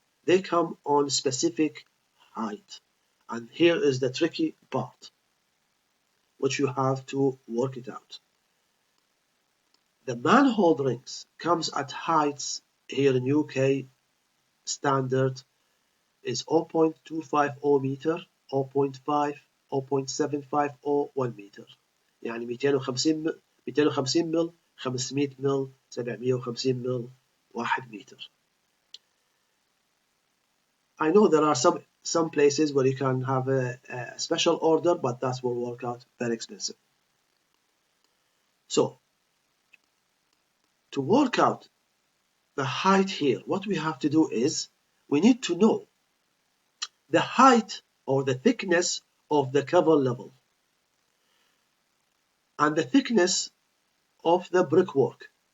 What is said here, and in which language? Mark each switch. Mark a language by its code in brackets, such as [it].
[en] They come on specific height. And here is the tricky part, which you have to work it out. The manhole rings comes at heights here in UK standard is 0.250 meter, 0.5, 0.750, 1 meter. [ar] يعني 250 مل، 500 مل، 750 مل، [en] 1 meter. I know there are some places where you can have a special order, but that will work out very expensive. So, to work out the height here, what we have to do is, we need to know the height or the thickness of the cover level and the thickness of the brickwork.